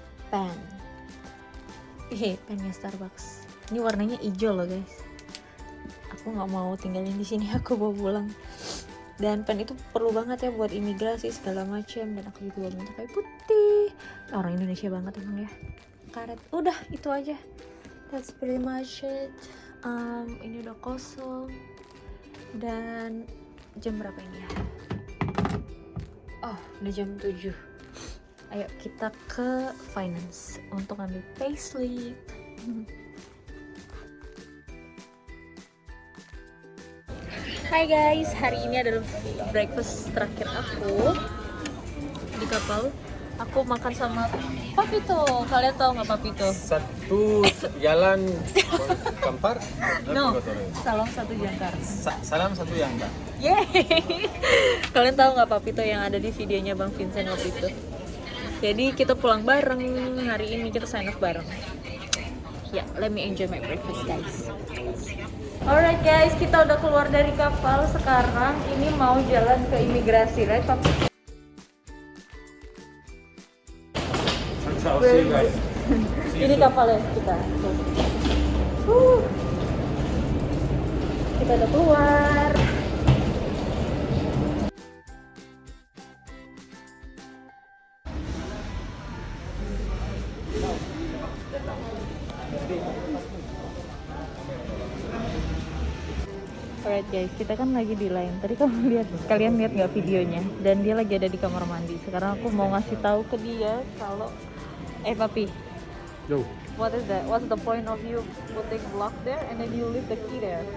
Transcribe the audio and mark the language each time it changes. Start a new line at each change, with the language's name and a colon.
Indonesian: Pen. Pennya Starbucks. Ini warnanya hijau loh guys. Aku nggak mau tinggalin di sini, aku bawa pulang. Dan pen itu perlu banget ya buat imigrasi segala macam, dan aku juga minta kayak putih. Orang Indonesia banget emang ya. Karet. Udah itu aja.
English: That's pretty much it.
Indonesian: Ini udah kosong. Dan jam berapa ini ya? Oh, udah jam 7. Ayo kita ke finance untuk ambil payslip. Hai guys, hari ini adalah breakfast terakhir aku di kapal. Aku makan sama Papito. Kalian tahu nggak Papito? Satu jalan Kampar. No, salam satu jangkar. Salam satu yang enggak. Yeay. Kalian tahu nggak Papito yang ada di videonya Bang Vincent waktu itu? Jadi kita pulang bareng, hari ini kita sign off bareng.
English: Ya, let me enjoy my breakfast guys. Alright guys,
Indonesian: kita udah keluar dari kapal. Sekarang ini mau jalan ke imigrasi, right Papi?
English: See you guys.
Indonesian: Ini kapalnya kita. Kita udah keluar.
English: Alright guys,
Indonesian: kita kan lagi di line. Tadi kalian lihat nggak videonya? Dan dia lagi ada di kamar mandi. Sekarang aku mau ngasih tahu ke dia kalau Papi, Yo.
English: what is that? What's the point of you putting lock there and then you leave the key there?